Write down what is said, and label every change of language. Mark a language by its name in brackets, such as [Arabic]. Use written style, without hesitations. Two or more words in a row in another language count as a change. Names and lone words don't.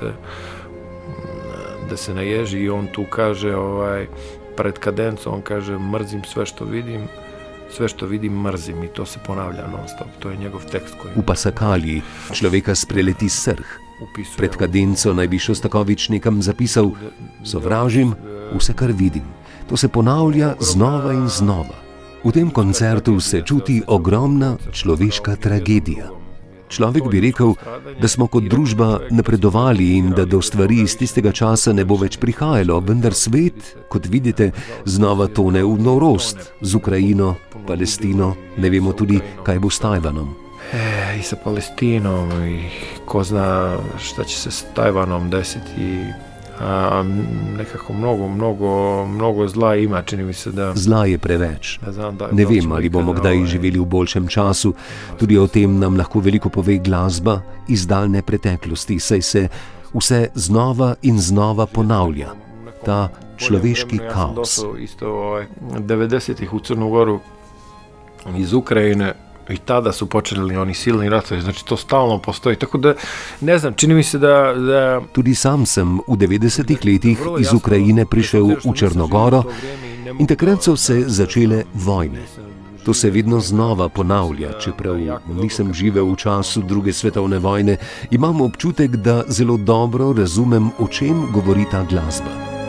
[Croatian] da se naježi i on tu kaže, pred kadencom, on kaže, mrzim sve što vidim mrzim i to se ponavlja non stop, to je njegov tekst koji... [Slovenian] V pasakalji človeka spreleti srh. Pred kadenco naj bi Šostakovič nekam zapisal: sovražim vse, kar vidim. To se ponavlja znova in znova. V tem koncertu se čuti ogromna človeška tragedija. Človek bi rekel, da smo kot družba napredovali in da do stvari iz tistega časa ne bo več prihajalo, vendar svet, kot vidite, znova tone v norost z Ukrajino, Palestino, ne vemo tudi, kaj bo s Tajvanom. [Croatian] I sa Palestinom i ko zna šta će se s Tajvanom desiti. Nekako mnogo zla ima, čini mi se da... [Slovenian] Zla je preveč. Ne vem, ali bomo kdaj živeli v boljšem času. Tudi o tem nam lahko veliko pove glasba iz daljne preteklosti, saj se vse znova in znova ponavlja. Ta človeški kaos. [Croatian] Isto 90-ih u Crnu Goru iz Ukrajine i tada su počeli oni silni ratovi, znači to stalno postoji, tako da ne znam, čini mi se da... [Slovenian] Tudi sam sem v 90-ih letih iz Ukrajine prišel v Črnogoro in takrat so se začele vojne. To se vedno znova ponavlja, čeprav nisem živel v času druge svetovne vojne, imam občutek, da zelo dobro razumem, o čem govori ta glasba.